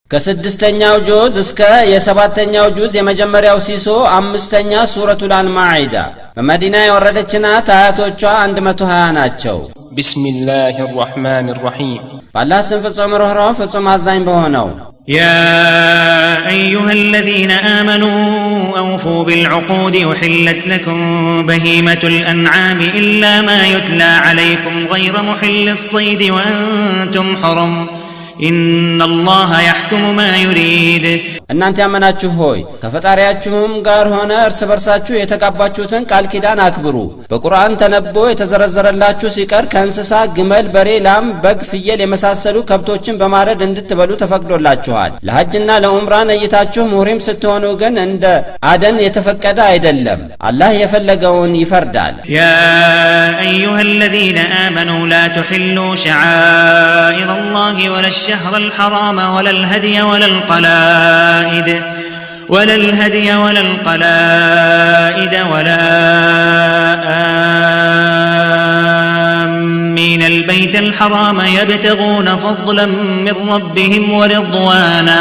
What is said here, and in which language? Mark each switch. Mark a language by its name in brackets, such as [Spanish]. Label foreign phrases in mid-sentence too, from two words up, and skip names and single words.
[Amharic] ከስድስተኛው ጁዝ እስከ የሰባተኛው ጁዝ የመጀመሪያው ሲሶ አምስተኛ ሱረቱል አንማዒዳ በመዲና የወረደችና አያቶቿ 120 ናቸው። [Arabic] ቢስሚላሂ الرحمن الرحيم [Amharic] በአላህ ስም ፍጹም ርኅሩህ ፍጹም አዛኝ በሆነው [Arabic] يا أيها الذين آمنوا أوفوا بالعقود أحلت لكم بهيمة الأنعام إلا ما يتلى عليكم غير محل الصيد وأنتم حرم إن الله يحكم ما يريد [Amharic] እናንተ ያመናችሁ ሆይ ከፈጣሪያችሁም ጋር ሆነ እርስ በርሳችሁ የተቃባችሁትን ቃል ኪዳን አክብሩ። በቁርአን ተነቦ የተዘረዘረላችሁ ሲቀር ከእንስሳ ግመል፣ በሬ፣ ላም፣ በግ፣ ፍየል የመሳሰሉ ከብቶችን በማረድ እንድትበሉ ተፈቅዶላችኋል። ለሐጅና ለዑምራ ነይታችሁ ሙህሪም ስትሆኑ ግን እንደ አደን የተፈቀደ አይደለም። አላህ የፈለገውን ይፈርዳል። [Arabic] يا أيها الذين آمنوا لا تحلوا شعائر الله ولا الشهر الحرام ولا الهدي ولا القلائد ولا آمين البيت الحرام يبتغون فضلا من ربهم ورضوانا